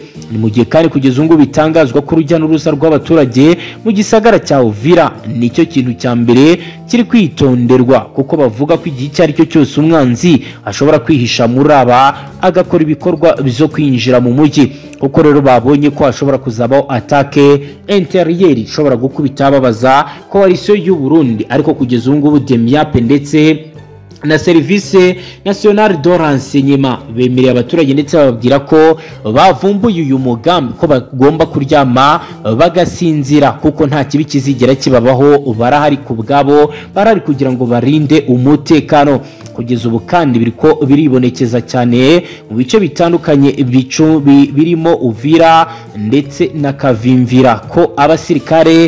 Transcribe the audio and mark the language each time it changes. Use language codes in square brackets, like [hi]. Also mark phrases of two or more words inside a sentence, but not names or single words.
[rn] Ni mu gihe kandi kugeza ubu bitangazwa ko urujya n'uruza rw'abaturage mu gisagara cya Uvira nicyo kintu cya mbere kiri kwitonderwa, kuko bavuga ko igihe icyo ari cyo cyose umwanzi ashobora kwihisha muri aba agakora ibikorwa byo kwinjira mu mujyi, kuko rero babonye ko hashobora kuzabaho atake interiyeri ishobora gukubita ababaza koalisiyo y'u Burundi. Ariko kugeza ubu ngubu Demiape ndetse na [fr] service nationale de renseignement [rn] bemereye abaturage ndetse bababwira ko bavumbuye uyu mugambi ko bagomba kuryama bagasinzira kuko nta kibi kizigera kibabaho, barahari ku bwabo, barahari kugira ngo barinde umutekano. Kugeza ubu kandi biriko biribonekeza cyane mu bice bitandukanye birimo Uvira ndetse na Kavimvira ko abasirikare